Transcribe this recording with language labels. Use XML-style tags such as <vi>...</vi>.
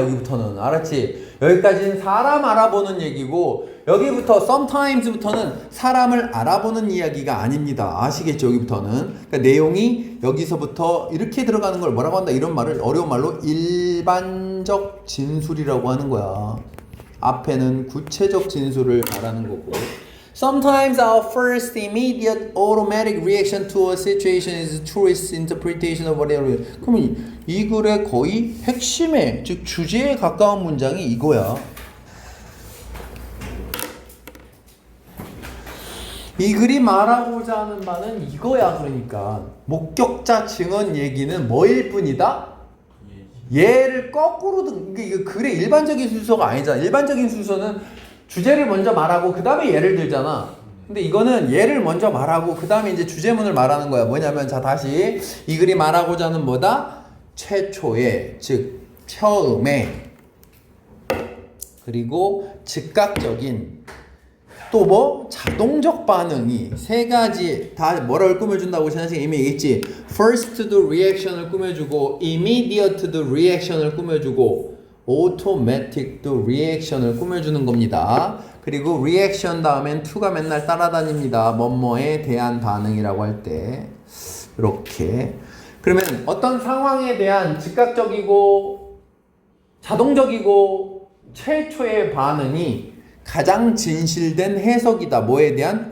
<ko>여기부터는 알았지? 여기까지는 사람 알아보는 얘기고 여기부터 sometimes부터는 사람을 알아보는 이야기가 아닙니다. 아시겠죠? 여기부터는 그러니까 내용이 여기서부터 이렇게 들어가는 걸 뭐라고 한다? 이런 말을 어려운 말로 일반적 진술이라고 하는 거야. 앞에는 구체적 진술을 말하는 거고</ko> <en>Sometimes our first immediate automatic reaction to a situation is truest interpretation of whatever.</en> <ko>그러면 이 글의 거의 핵심에 즉 주제에 가까운 문장이 이거야. 이 글이 말하고자 하는 바는 이거야. 그러니까 목격자 증언 얘기는 뭐일 뿐이다? 얘를 거꾸로 이게 글의 일반적인 순서가 아니잖아. 일반적인 순서는 주제를 먼저 말하고 그 다음에 예를 들잖아. 근데 이거는 예를 먼저 말하고 그 다음에 이제 주제문을 말하는 거야. 뭐냐면 자 다시 이 글이 말하고자 하는 뭐다? 최초의 즉 처음에 그리고 즉각적인 또 뭐 자동적 반응이 세 가지 다 뭐를 꾸며준다고 지난 시간에 이미 얘기했지.</ko> <en>First the reaction을</en> <ko>꾸며주고</ko> <en>Immediate the reaction을 꾸며주고 automatic the reaction을</en> <ko>꾸며주는 겁니다. 그리고 reaction 다음엔 to가 맨날 따라다닙니다. 뭐뭐에 대한 반응이라고 할 때 이렇게 그러면 어떤 상황에 대한 즉각적이고 자동적이고 최초의 반응이 가장 진실된 해석이다. 뭐에 대한?</ko>